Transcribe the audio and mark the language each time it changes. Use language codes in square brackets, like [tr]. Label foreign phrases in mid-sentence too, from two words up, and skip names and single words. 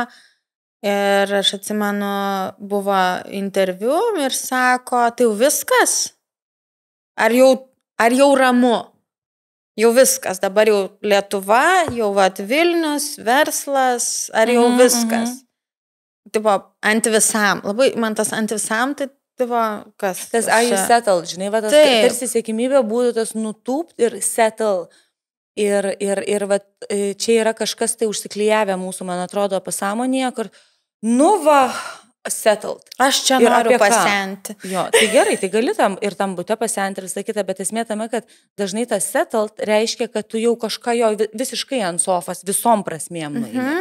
[lt] Ir aš atsimenu, buvo interviu ir sako, tai jau viskas? Ar jau ramu? Jau viskas, dabar jau Lietuva, jau vat Vilnius, verslas, ar jau viskas? Tipo, ant visam. Labai, man tas ant visam, tai tipo, kas? [en] Tas are you settled, [lt] žinai, va, tas tarsi siekimybė būtų tas nutūpt ir settle. Ir va, čia yra kažkas tai užsiklijavę mūsų, man atrodo, pasąmonėje, kur, settled. Aš čia noriu pasenti. Jo, tai gerai, tai gali tam bute pasenti ir visą kitą, bet esmė tame, kad dažnai tas settled reiškia, kad tu jau kažką jo visiškai ant sofas visom prasmėm nueini.